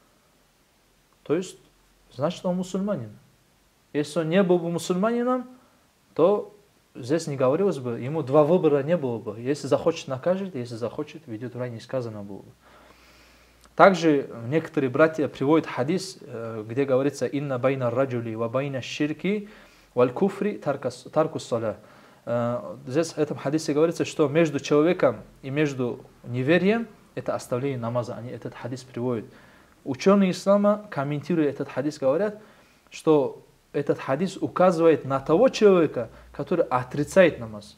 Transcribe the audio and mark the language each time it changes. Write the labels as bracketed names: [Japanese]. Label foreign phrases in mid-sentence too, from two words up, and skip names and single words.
[Russian] То есть, значит, он мусульманин. Если он не был бы мусульманином, то здесь не говорилось бы, ему 2 выбора не было бы. Если захочет, накажет, если захочет, ведет в рай, не сказано было бы. Также некоторые братья приводят хадис, где говорится [Arabic] «إن بين الرجل وبين الشرك والكفر ترك الصلاة». [Russian] Здесь в этом хадисе говорится, что между человеком и между неверием это оставление намаза. Они этот хадис приводят. Ученые ислама, комментируя этот хадис, говорят, что этот хадис указывает на того человека, который отрицает намаз.